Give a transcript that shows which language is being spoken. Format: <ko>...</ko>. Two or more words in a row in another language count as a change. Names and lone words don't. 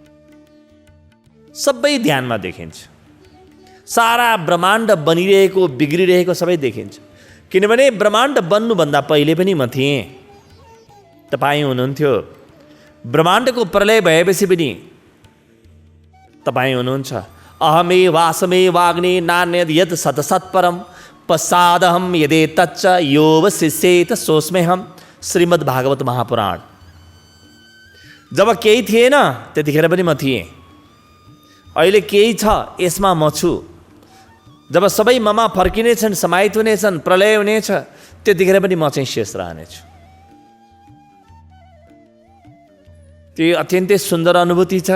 <ne>सबै ध्यानमा देखिन्छ। सारा ब्रह्माण्ड बनिरहेको, बिग्रिरहेको सबै देखिन्छ। किनभने ब्रह्माण्ड बन्नुभन्दा पहिले पनि म थिएँ, तपाईँ हुनुहुन्थ्यो। ब्रह्माण्डको प्रलय भएपछि पनि तपाईँ हुनुहुन्छ।</ne> <sa>अहमे वासमे वाग्ने नान्यद यत् सतसत्परम पश्चादहम यदे तच्च योऽवशिष्येत सोऽस्म्यहम्।</sa> <ne>श्रीमद् भागवत महापुराण। जब केही थिएन त्यतिखेर पनि म थिएँ। अहिले केही छ, यसमा म छु। जब सबै ममा फर्किनेछन्, समाहित हुनेछन्, प्रलय हुनेछ, त्यतिखेर पनि म चाहिँ शेष रहनेछु। त्यो अत्यन्तै सुन्दर अनुभूति छ।</ne>